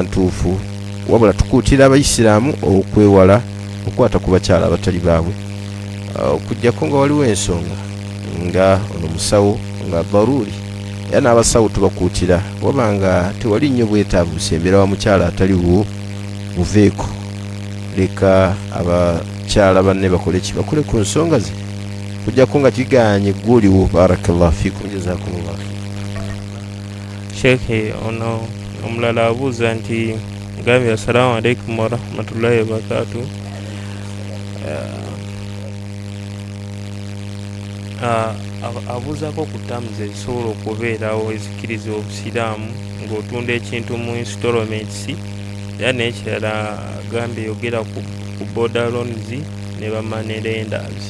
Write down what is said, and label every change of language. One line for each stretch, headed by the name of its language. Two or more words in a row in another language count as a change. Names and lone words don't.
Ganda: ntuufu, wabula tukuutira abaisiraamu okwewala okukwata ku bakyala abatali baabwe, okujjako nga waliwo ensonga nga ono musawo nga daruri, era n'abasawo tubakuutira wabanga tewali nnyo bwetaavu busembera wa mukyala ataliwo buveeko, leka abakyala banne bakole ki, bakole ku nsonga ze, kujjako nga kiganye gwoliwo.
Arabic: بارك الله فيكم، جزاكم الله.
Ganda: Sheikh ono omulala abuuza nti ngambye
Arabic: السلام عليكم ورحمة الله وبركاته.
Ganda: Abuuzako ku terms ezisobola okubeerawo ezikiriza obusiraamu ng'otunda ekintu mu installments, era n'ekirala agambye yogera ku
English: border loans
Ganda: ne
English: bamoney lenders.